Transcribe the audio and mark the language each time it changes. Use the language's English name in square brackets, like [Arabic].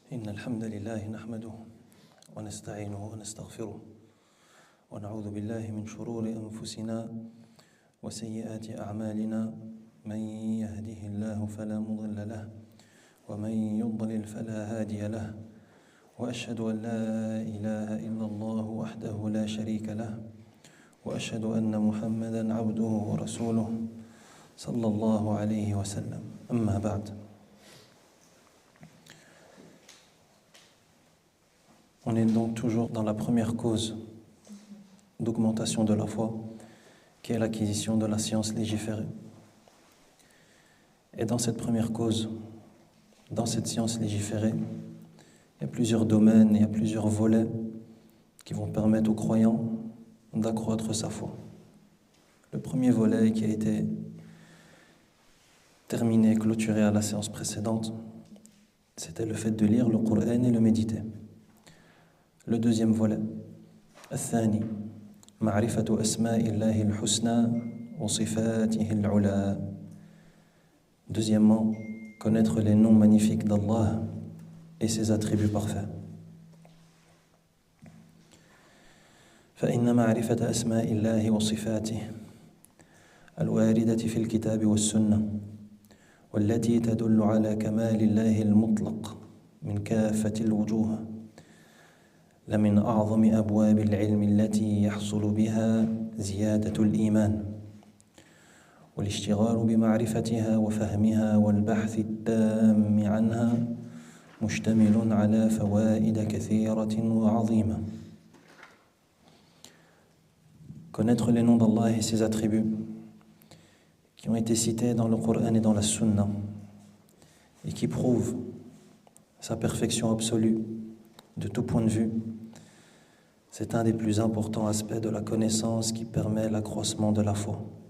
[Arabic] إن الحمد لله نحمده ونستعينه ونستغفره ونعوذ بالله من شرور أنفسنا وسيئات أعمالنا من يهده الله فلا مضل له ومن يضلل فلا هادي له وأشهد أن لا إله إلا الله وحده لا شريك له وأشهد أن محمدًا عبده ورسوله صلى الله عليه وسلم أما بعد. [French] On est donc toujours dans la première cause d'augmentation de la foi, qui est l'acquisition de la science légiférée. Et dans cette première cause, dans cette science légiférée, il y a plusieurs domaines, il y a plusieurs volets qui vont permettre aux croyants d'accroître sa foi. Le premier volet qui a été terminé, clôturé à la séance précédente, c'était le fait de lire le Coran et le méditer. Le deuxième volet, [Arabic] الثاني معرفة أسماء الله الحسنى وصفاته العلى. [French] Deuxièmement, connaître les noms magnifiques d'Allah et ses attributs parfaits. [Arabic] فإن معرفة أسماء الله وصفاته الواردة في الكتاب والسنة والتي تدل على كمال الله المطلق من كافة الوجوه لمن أعظم أبواب العلم التي يحصل بها زيادة الإيمان والاشتغال بمعرفتها وفهمها والبحث التام عنها مشتمل على فوائد كثيرة وعظيمة. [French] Connaître les noms d'Allah et ses attributs qui ont été cités dans le Coran et dans la Sunna et qui prouvent sa perfection absolue de tout point de vue, c'est un des plus importants aspects de la connaissance qui permet l'accroissement de la foi.